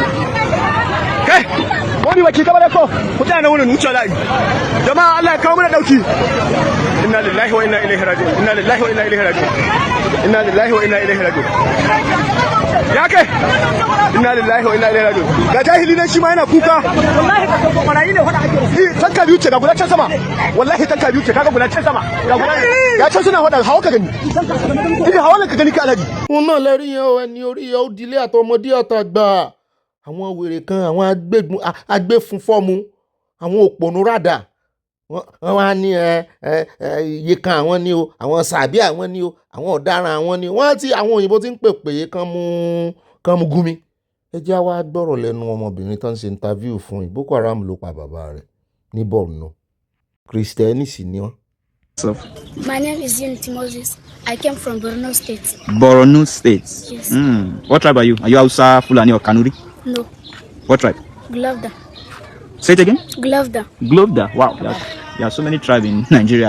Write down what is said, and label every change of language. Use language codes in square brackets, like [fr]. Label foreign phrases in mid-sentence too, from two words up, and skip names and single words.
[ha] Kai wani baki gaba da ko ku tsaya na wurin wuce layi, jama'a Allah ya kawo mana dauki, [ar] إنا لله وإنا إليه راجعون, إنا لله وإنا إليه راجعون, إنا لله وإنا إليه راجعون. [ha] Ya kai [ar] إنا لله وإنا إليه راجعون. [ha] Ga jahili nan shi ma yana kuka, wallahi ka san barayi ne wanda ake tanka biyu ce ga guda can sama, wallahi tanka biyu ce kaga guda can sama, ga guda ya can suna wada hawa ka gani, idan hawa ka gani ka alaji. [yo] Wọn náà lè rí yẹn o, ẹni orí yẹn ó dilé àtọmọdé àtàgbà, àwọn wèrè kan, àwọn agbéfunfọ́mu, àwọn òpònú rádà, wọ́n wá ní iye kan àwọn ní o, àwọn sàbí àwọn ní o, àwọn ọ̀daràn àwọn ní o, wọ́n ti àwọn òyìnbó ti ń pè pé kán mú gúnmi. Ẹ jẹ́ wá gbọ́rọ̀ lẹ́nu ọmọbìnrin tó ń ṣe interview fún yìí. Boko Haram ló pa bàbá rẹ̀ ní Borno, Kristẹni sì ni wọ́n. [en] My name is Unity Moses. I came from Borno State. Borno State? Yes. What tribe are you? Are you Hausa, Fulani or Kanuri? No. What tribe? Glovda. Say it again? Glovda. Glovda. Wow. There are so many tribes in Nigeria.